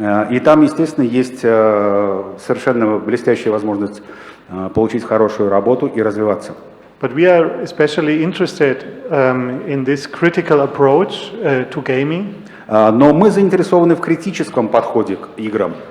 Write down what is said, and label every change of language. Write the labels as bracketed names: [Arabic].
[Russian] И там, естественно, есть совершенно блестящая возможность получить хорошую работу и развиваться. [English] But we are especially interested in this critical approach to gaming. [Russian] Но мы заинтересованы в критическом подходе к играм.